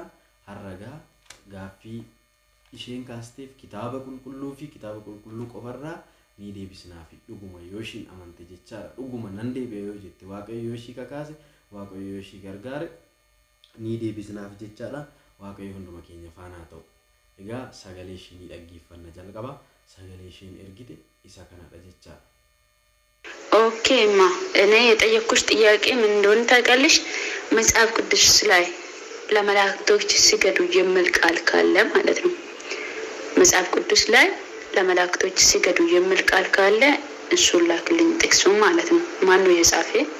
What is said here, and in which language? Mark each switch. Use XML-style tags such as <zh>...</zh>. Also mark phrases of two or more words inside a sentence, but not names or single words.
<om>Harragaa gaaffii isheen kaasteef kitaaba qulqulluu qofarraa ni deebisnaaf dhuguma yoo ishiin amante jechaadha. Dhuguma nan deebi'a yoo jette Waaqayyo yoo ishii kakaase Waaqayyo yoo ishii gargaare ni deebisnaaf jechaadha. Waaqayyo hunduma keenya faana haa ta'u. Egaa sagalee ishii ni dhaggeeffanna jalqaba. Sagalee isheen ergite isa kanadha jechaadha.</om> <am>ኦኬማ እኔ የጠየቅኩሽ ጥያቄ ምን እንደሆነ ታውቃለሽ? መጽሐፍ ቅዱስ ላይ ለመላእክቶች ሲገዱ የሚል ቃል ካለ ማለት ነው። መጽሐፍ ቅዱስ ላይ ለመላእክቶች ሲገዱ የሚል ቃል ካለ እሱን ላክልኝ ጥቅሱን ማለት ነው። ማን ነው የጻፈ?</am>